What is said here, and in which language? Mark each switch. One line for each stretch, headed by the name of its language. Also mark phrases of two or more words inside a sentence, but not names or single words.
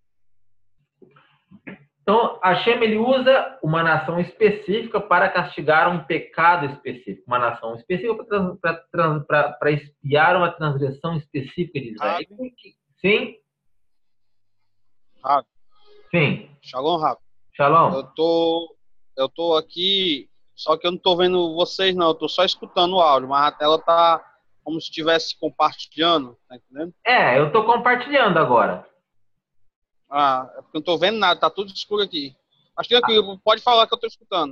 Portuguese: Então, Hashem ele usa uma nação específica para castigar um pecado específico. Uma nação específica para expiar uma transgressão específica de Israel. Sim? Raco. Sim. Shalom, Raco. Shalom. Eu tô aqui, só que eu não tô vendo vocês, não. Eu tô só escutando o áudio, mas a tela tá como se estivesse compartilhando, tá entendendo? Eu tô compartilhando agora. É porque eu não tô vendo nada, tá tudo escuro aqui. Mas tranquilo, pode falar que eu tô escutando.